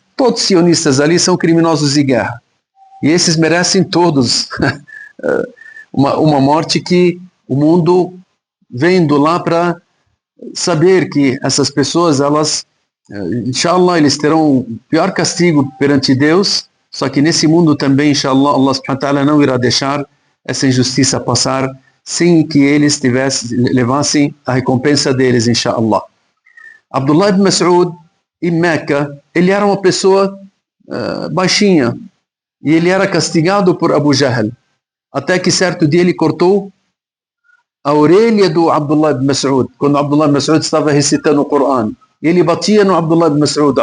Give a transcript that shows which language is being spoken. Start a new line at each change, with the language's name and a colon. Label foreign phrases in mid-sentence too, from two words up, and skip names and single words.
Portuguese: Todos os sionistas ali são criminosos de guerra, e esses merecem todos uma morte, que o mundo vem lá para saber que essas pessoas, elas, inshallah, eles terão o pior castigo perante Deus. Só que nesse mundo também, inshallah,
Arabic: الله سبحانه وتعالى
Portuguese: não irá deixar essa injustiça passar sem que eles levassem a recompensa deles, inshallah. Abdullah ibn Mas'ud, em Meca, ele era uma pessoa baixinha, e ele era castigado por Abu Jahl, até que certo dia ele cortou a orelha do Abdullah ibn Mas'ud, quando Abdullah ibn Mas'ud estava recitando o Coran. Ele batia no Abdullah ibn Mas'ud.